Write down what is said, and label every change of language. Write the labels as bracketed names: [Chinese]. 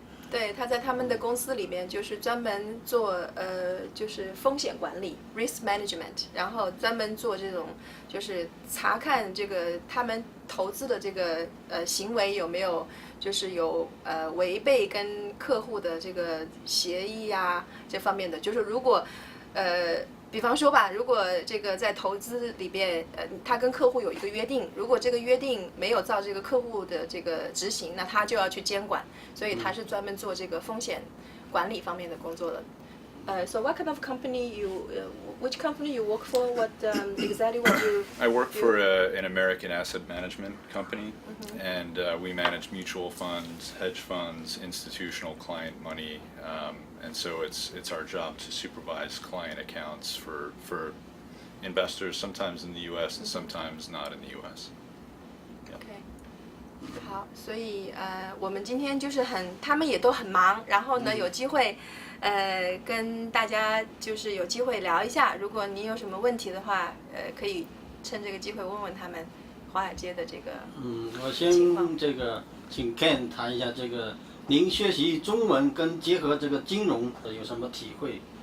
[Chinese] 对，他在他们的公司里面就是专门做就是风险管理 risk management， 然后专门做这种就是查看这个他们投资的这个行为有没有就是有违背跟客户的这个协议啊这方面的，就是如果比方说吧，如果这个在投资里边，他跟客户有一个约定，如果这个约定没有照这个客户的这个执行，那他就要去监管，所以他是专门做这个风险管理方面的工作的。 [English] So what kind of company which company you work for? What exactly what you? I work for an American asset management company, and we manage mutual funds, hedge funds, institutional client money, and so it's our job to supervise client accounts for investors, sometimes in the U.S. and sometimes not in the U.S. Okay. [Chinese] 所以我们今天就是他们也都很忙，然后呢有机会跟大家就是有机会聊一下，如果你有什么问题的话，可以趁这个机会问问他们华尔街的这个我先这个请 Ken 谈一下这个您学习中文跟结合这个金融有什么体会？